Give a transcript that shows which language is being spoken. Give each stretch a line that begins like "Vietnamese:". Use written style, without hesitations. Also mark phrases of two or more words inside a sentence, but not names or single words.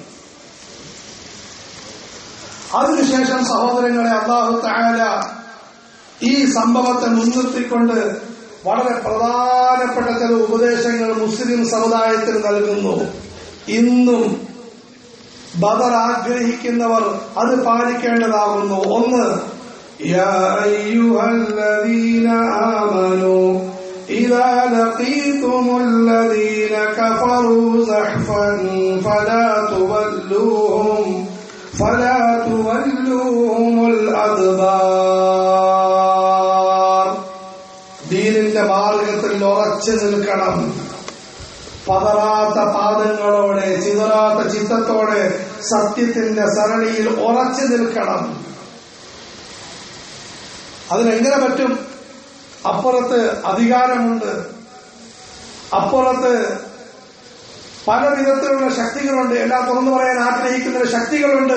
Malayalam: അതിനുശേഷം സഹോദരങ്ങളെ, അല്ലാഹു തആല ഈ സംഭവത്തെ മുൻനിർത്തിക്കൊണ്ട് വളരെ പ്രധാനപ്പെട്ട ചില ഉപദേശങ്ങൾ മുസ്ലിം സമുദായത്തിന് നൽകുന്നു. ഇന്നും ബദർ ആഗ്രഹിക്കുന്നവർ അത് പാലിക്കേണ്ടതാകുന്നു.
Arabic: ഒന്ന്, يا أيها الذين آمنوا إذا لقيتم الذين كفروا زحفا فلا تولوهم الأدبار.
Malayalam: ദീനിന്റെ മാർഗത്തിൽ ഉറച്ചു നിൽക്കണം. പതറാത്ത പാദങ്ങളോടെ, ചിതറാത്ത ചിത്തത്തോടെ സത്യത്തിന്റെ സരണിയിൽ ഉറച്ചു നിൽക്കണം. അതിനെങ്ങനെ പറ്റും? അപ്പുറത്ത് അധികാരമുണ്ട്, അപ്പുറത്ത് പല വിധത്തിലുള്ള ശക്തികളുണ്ട്, എല്ലാം തുറന്നു പറയാൻ ആഗ്രഹിക്കുന്ന ശക്തികളുണ്ട്.